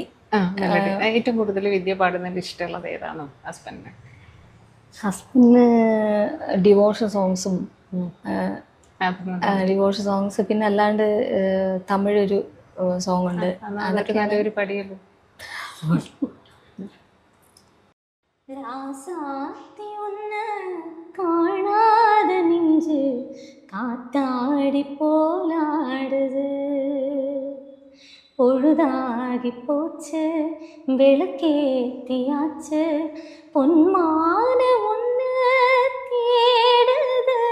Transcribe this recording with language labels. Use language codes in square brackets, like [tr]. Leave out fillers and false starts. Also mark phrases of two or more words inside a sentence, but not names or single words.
[ml] ഏറ്റവും കൂടുതൽ വിദ്യ പാടുന്നതിൽ ഇഷ്ടമുള്ളത് ഏതാണോ ഹസ്ബൻഡിന്? [en] devotion songs [ml] പിന്നെ അല്ലാണ്ട് തമിഴ് ഒരു സോങ് ഉണ്ട്. [ta] ராசாத்தி ஒன்ன காணாத நெஞ்சு காத்தாடி போலாடுது, பொழுதாகி போச்சு விளக்கேத்தியாச்சு, பொன்மான ஒன்று தேடுது.